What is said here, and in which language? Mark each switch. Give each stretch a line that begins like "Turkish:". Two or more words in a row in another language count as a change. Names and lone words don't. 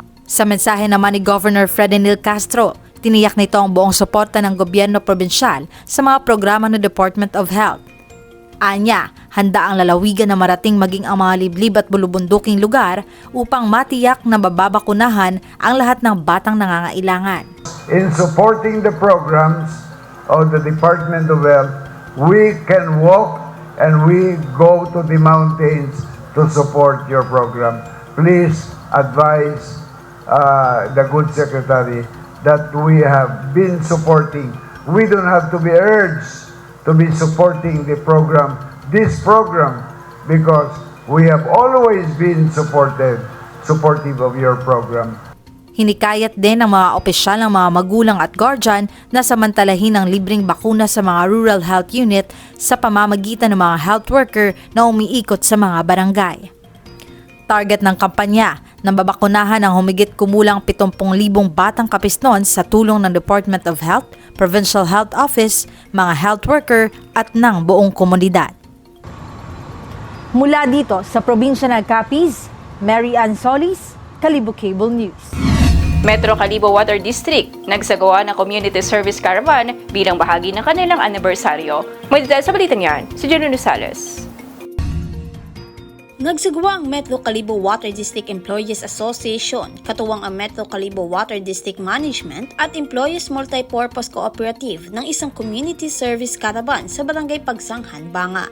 Filipino: Sa mensahe naman ni Governor Fredinil Castro, tiniyak nito ang buong suporta ng gobyerno probinsyal sa mga programa ng Department of Health. Anya, handa ang lalawigan na marating maging ang mga liblib at bulubunduking lugar upang matiyak na mababakunahan ang lahat ng batang nangangailangan.
English: In supporting the programs of the Department of Health, we can walk and we go to the mountains to support your program. Please advise the good secretary that we have been supporting. We don't have to be urged to be supporting this program, because we have always been supportive of your program.
Filipino: Hinikayat din ng mga opisyal ng mga magulang at guardian na samantalahin ang libreng bakuna sa mga
English: rural health unit
Filipino: sa pamamagitan ng mga
English: health worker
Filipino: na umiikot sa mga barangay. Target ng kampanya, nang babakunahan ang humigit kumulang 70,000 batang kapisnon sa tulong ng Department of Health, Provincial Health Office, mga
English: health worker
Filipino: at ng buong komunidad. Mula dito sa probinsya ng Capiz, Mary Ann Solis, Kalibo Cable News. Metro Kalibo Water District nagsagawa ng Community Service Caravan bilang bahagi ng kanilang anibersaryo. May detalye sa balitan yan, si Jenny Rosales. Nagsagawa ang Metro Kalibo Water District Employees Association, katuwang ang Metro Kalibo Water District Management at Employees Multipurpose Cooperative ng isang Community Service Caravan sa Barangay Pagsanghan, Banga.